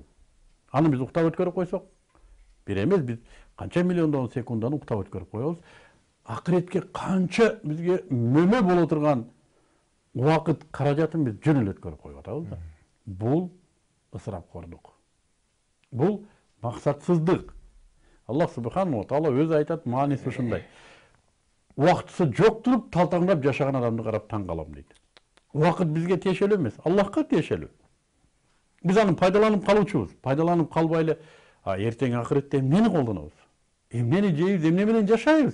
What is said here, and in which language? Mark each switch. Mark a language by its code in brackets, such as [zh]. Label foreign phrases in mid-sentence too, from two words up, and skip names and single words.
[ky] Аны биз уктап өткөрүп койсок, бир эмес, биз канча миллиондон секунданы уктап өткөрүп коебуз. Акыретке канча бизге мөмө боло турган убакыт каражатын биз жөн эле өткөрүп коюп атабыз да. Бул ысырапкордук. Бул максатсыздык. Аллах [ar] سبحانه وتعالى [ky] өзү айтат, мааниси ушундай. Убактысы жок туруп талтаңдап жашаган адамды карап таң калам дейт. Убакыт бизге тиешелүү эмес, Аллахка тиешелүү. Биз аны пайдаланып калуучубуз. Пайдаланып калбай эле, эртең акыретте эмнени колдонобуз? Эмнени жейбиз, эмне менен жашайбыз?